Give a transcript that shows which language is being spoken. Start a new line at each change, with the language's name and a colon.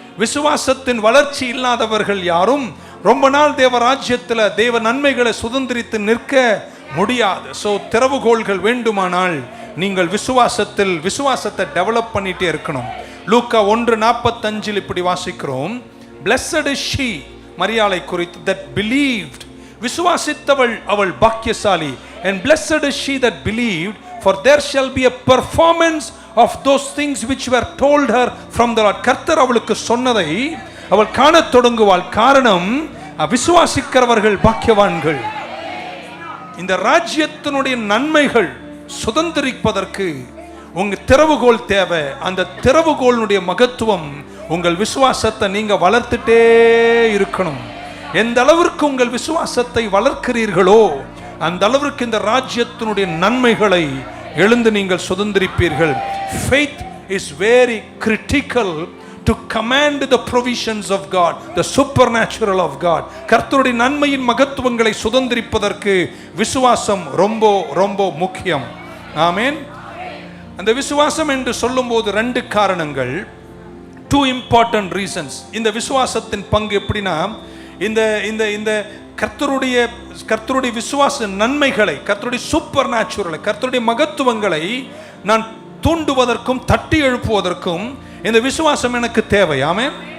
Tamil: விசுவாசத்தின் வளர்ச்சி இல்லாதவர்கள் யாரும் ரொம்ப நாள் தேவ ராஜ்யத்தில் தேவ நன்மைகளை சுதந்திரித்து நிற்க முடியாது. ஸோ திறவுகோள்கள் வேண்டுமானால் நீங்கள் விசுவாசத்தை டெவலப் பண்ணிட்டே இருக்கணும். லூக்கா 1:45 இப்படி வாசிக்கிறோம்,
English: Blessed is she,
Tamil: மரியாளை குறித்து,
English: that believed,
Tamil: விசுவாசித்தவள் அவள் பாக்கியசாலி.
English: And blessed is she that believed, for there shall be a performance of those things which were told her from the Lord.
Tamil: கர்த்தர் அவளுக்கு சொன்னதை அவள் காணத் தொடங்குவாள். காரணம், விசுவாசிக்கிறவர்கள் பாக்கியவான்கள். இந்த ராஜ்யத்தினுடைய நன்மைகள் சுதந்திரிப்பதற்கு உங்க திறவுகோல் தேவை. அந்த திறவுகோளுடைய மகத்துவம், உங்கள் விசுவாசத்தை நீங்க வளர்த்துட்டே இருக்கணும். எந்த அளவிற்கு உங்கள் விசுவாசத்தை வளர்க்கிறீர்களோ அந்த அளவிற்கு இந்த ராஜ்யத்தினுடைய நன்மைகளை எழுந்து நீங்கள் சுதந்திரிப்பீர்கள்.
English: Faith is very critical to command the provisions of God, the supernatural of God.
Tamil: கர்த்தருடைய நன்மையின் மகத்துவங்களை சுதந்திரிப்பதற்கு விசுவாசம் ரொம்ப ரொம்ப முக்கியம். ஆமென். அந்த விசுவாசம் என்று சொல்லும்போது 2 காரணங்கள்,
English: 2 important reasons.
Tamil: இந்த விசுவாசத்தின் பங்கு எப்படின்னா, இந்த இந்த இந்த கர்த்தருடைய விசுவாச நன்மைகளை, கர்த்தருடைய சூப்பர் நேச்சுரலை, கர்த்தருடைய மகத்துவங்களை நான் தூண்டுவதற்கும் தட்டி எழுப்புவதற்கும் இந்த விசுவாசம் எனக்கு தேவை. ஆமென்.